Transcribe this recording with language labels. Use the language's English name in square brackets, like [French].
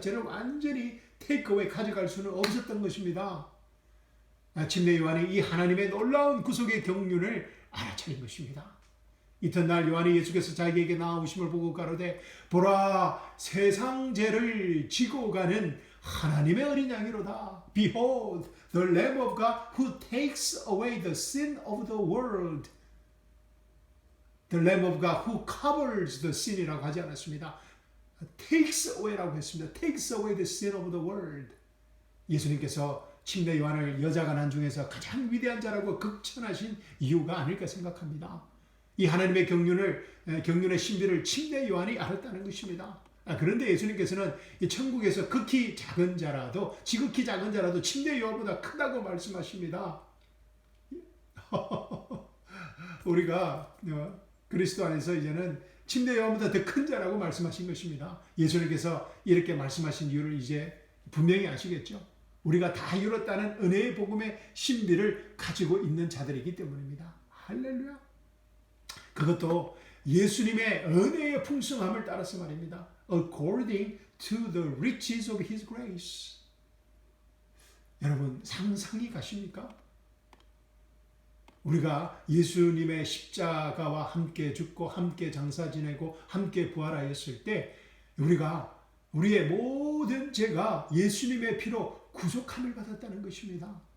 [Korean] 죄를 완전히 [English] take away [Korean] 가져갈 수는 없었던 것입니다. 침례 요한이 이 하나님의 놀라운 구속의 경륜을 알아차린 것입니다. 이튿날 요한이 예수께서 자기에게 나오심을 보고 가로되 보라 세상 죄를 지고 가는 하나님의 어린 양이로다. [English] Behold the Lamb of God who takes away the sin of the world. The Lamb of God who covers the sin [Korean] 이라고 하지 않았습니다. [English] takes away [Korean] 라고 했습니다. [English] takes away the sin of the world. [Korean] 예수님께서 침례 요한을 여자가 난 중에서 가장 위대한 자라고 극찬하신 이유가 아닐까 생각합니다. 이 하나님의 경륜의 신비를 침례 요한이 알았다는 것입니다. 그런데 예수님께서는 이 천국에서 극히 작은 자라도 지극히 작은 자라도 침례 요한보다 크다고 말씀하십니다. 우리가 그리스도 안에서 이제는 침례 요한보다 더 큰 자라고 말씀하신 것입니다. 예수님께서 이렇게 말씀하신 이유를 이제 분명히 아시겠죠? 우리가 다 이뤘다는 은혜의 복음의 신비를 가지고 있는 자들이기 때문입니다. 할렐루야. 그것도 예수님의 은혜의 풍성함을 따라서 말입니다. [English] According to the riches of His grace. [Korean] 여러분 상상이 가십니까? 우리가 예수님의 십자가와 함께 죽고 함께 장사 지내고 함께 부활하였을 때 우리가 우리의 모든 죄가 예수님의 피로 구속함을 받았다는 것입니다.